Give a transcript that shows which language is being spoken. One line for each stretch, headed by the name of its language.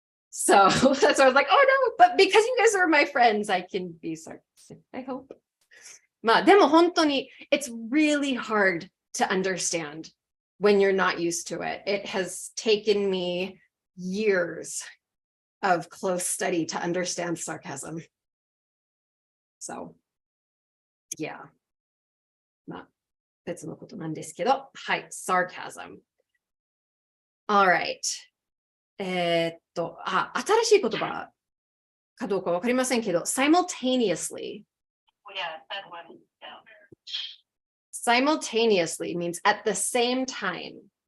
English: So that's why I was like, oh no, but because you guys are my friends, I can be sarcastic, I hope.
Japanese: まあでも本当に
English: it's really hard to understand when you're not used to it. It has taken me years of close study to understand sarcasm. So, yeah.
Japanese: まあ別のことなんですけど、はい、sarcasm.
English: All right.
Japanese: 新しい言葉かどうかわかりませんけど、simultaneously.
English: Yeah, that one. Simultaneously means at the same time.